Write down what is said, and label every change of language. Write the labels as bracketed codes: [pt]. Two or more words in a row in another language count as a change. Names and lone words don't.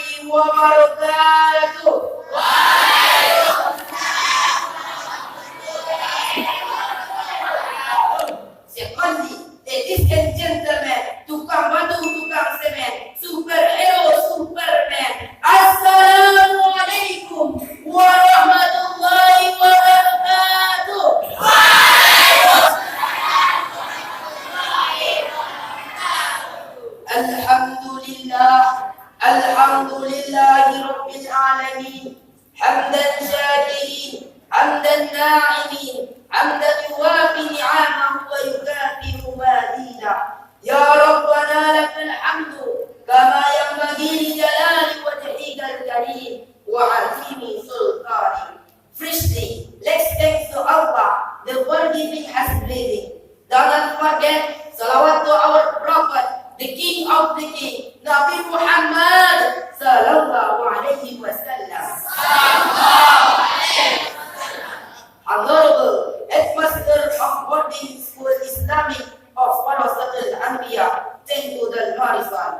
[ar] wabarakatuh. [en] Secondly, ladies and gentlemen, [id] tukang batu, tukang semen, superhero, Superman. [ar] السلام عليكم ورحمة الله وبركاته. الحمد لله، الحمد لله رب العالمين. حمدا شاكرين، حمدا ناعمين، حمدا يوافي نعمه ويكافئ مزيده. يا ربنا لك الحمد كما ينبغي لجلال وجهك الكريم وعظيم سلطاني. [en] Firstly, let's thank to Allah, the one giving us breathing. Do not forget salawat to our Prophet, the King of the King, Nabi Muhammad [ar] صلى الله عليه وسلم. [en] Honorable Headmaster of Boarding School Islamic of Warasatul Anbiya, Tengku Dal Marisan.